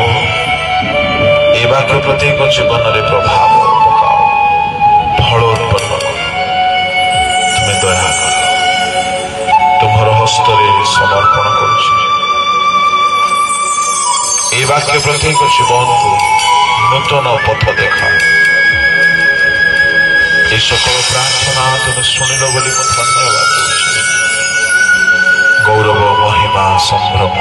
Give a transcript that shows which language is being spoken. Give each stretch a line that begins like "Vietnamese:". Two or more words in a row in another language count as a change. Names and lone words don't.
Odia: ଏ ବାକ୍ୟ ପ୍ରତ୍ୟେକ ଜୀବନରେ ପ୍ରଭାବ ପକାଅ, ଫଳ ଉତ୍ପନ୍ନ କର। ତୁମେ ଦୟା କର। ତୁମର ହସ୍ତରେ ସମର୍ପଣ କରୁଛି। ଏ ବାକ୍ୟ ପ୍ରତ୍ୟେକ ଜୀବନକୁ ନୂତନ ପଥ ଦେଖା।
Bangla: এই সকল প্রার্থনা তুমি শুনিল বলে ধন্যবাদ। গৌরব মহিমা সম্মান